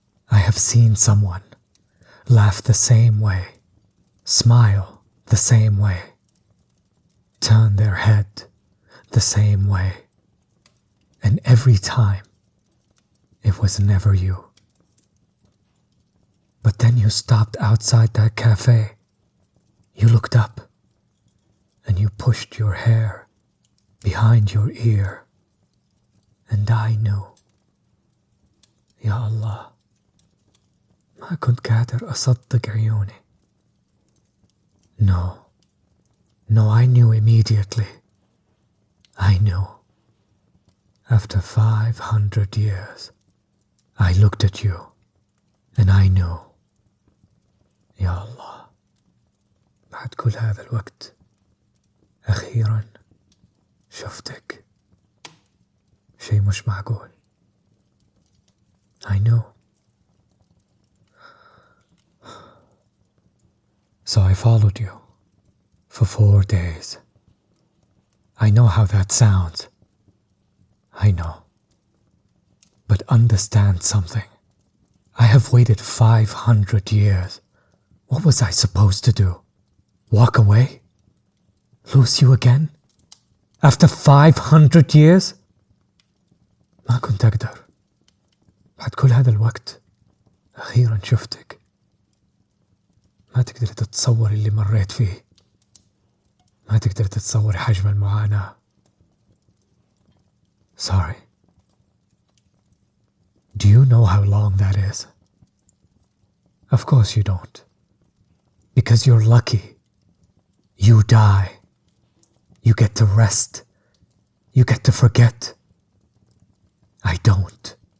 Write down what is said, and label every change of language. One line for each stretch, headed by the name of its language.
English: I have seen someone laugh the same way, smile the same way, turn their head the same way, and every time it was never you. But then you stopped outside that cafe. You looked up and you pushed your hair behind your ear, and I knew.
Arabic: يا الله ما كنت قادر أصدق عيوني.
English: No, I knew immediately. I knew. After 500 years, I looked at you, and I knew.
Arabic: يا الله بعد كل هذا الوقت أخيراً شفتك. شيء مش معقول.
English: I knew. So I followed you for 4 days. I know how that sounds. I know. But understand something. I have waited 500 years. What was I supposed to do? Walk away? Lose you again? After 500 years?
Arabic: ما كنت أقدر. بعد كل هذا الوقت أخيرا شفتك. ما تقدر تتصور اللي مريت فيه. ما تقدر تتصور حجم المعاناة.
English: Sorry. Do you know how long that is? Of course you don't. Because you're lucky. You die. You get to rest. You get to forget. I don't.